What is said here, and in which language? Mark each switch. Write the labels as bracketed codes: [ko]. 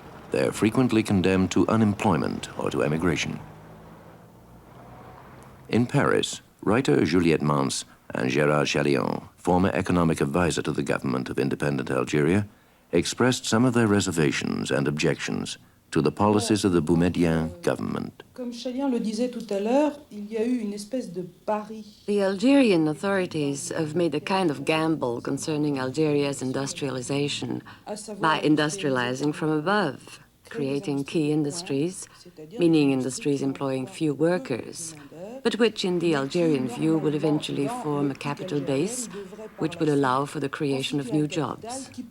[en] They are frequently condemned to unemployment or to emigration. In Paris, writer Juliette Mance and Gérard Chalion, former economic advisor to the government of independent Algeria, expressed some of their reservations and objections to the policies of the Boumediene government. [fr] Comme Chalion le disait tout à l'heure, il y a eu une espèce de pari. [en] The Algerian authorities have made a kind of gamble concerning Algeria's industrialization by industrializing from above, creating key industries, meaning industries employing few workers, but which in the Algerian view will eventually form a capital base which will allow for the creation of new jobs.